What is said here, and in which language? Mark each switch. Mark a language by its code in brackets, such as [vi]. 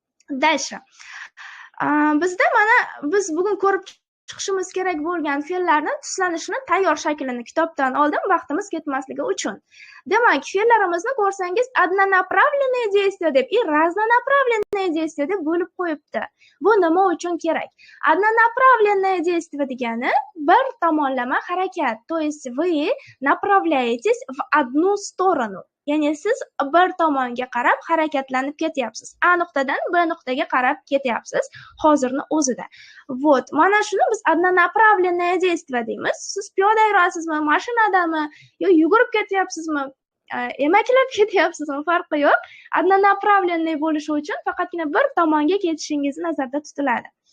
[uz] Дальше. Bizda mana biz bugun ko'rib chiqishimiz kerak bo'lgan fe'llarning tuslanishini tayyor shaklini kitobdan oldim, vaqtimiz ketmasligi uchun. Demak, fe'llarimizni ko'rsangiz, однонаправленное действие deb и разнонаправленное действие deb bo'lib qo'yibdi. Bu nima uchun kerak? Однонаправленное действие degani bir tomonlama harakat. [ru] То есть вы направляетесь в одну сторону. [uz] Ya'ni siz bir tomonga qarab harakatlanib ketyapsiz. A nuqtadan B nuqtaga qarab ketyapsiz hozirning o'zida. Вот, mana shuni biz однонаправленное действие deymiz. Siz piyoda yurasizmi, mashinadami, yo yugurib ketyapsizmi, emaklab ketyapsizmi, farqi yo'q. Однонаправленный bo'lishi uchun faqatgina bir tomonga ketishingiz nazarda tutiladi.